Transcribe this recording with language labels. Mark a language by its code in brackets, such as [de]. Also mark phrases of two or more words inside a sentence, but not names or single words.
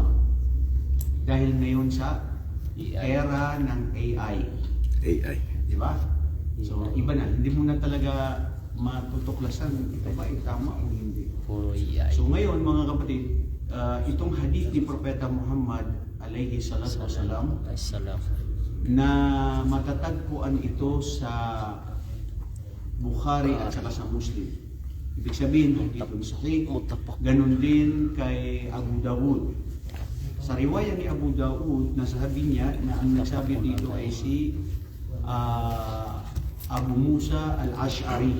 [tl] Dahil ngayon sa era ng AI. Di ba? So, iba na. Hindi mo na talaga matutuklasan ito ba ay tama o hindi. Puro AI. So ngayon mga kapatid, itong hadith ni Propeta Muhammad [ar] عليه الصلاة والسلام [tl] na matatagpuan ito sa Bukhari at saka sa Muslim. Ibig sabihin, dito sahih, ganun din kay Abu Dawud. Sa riwaya ni Abu Dawud, nasabi niya na ang nagsabi dito ay si Abu Musa al-Ash'ari.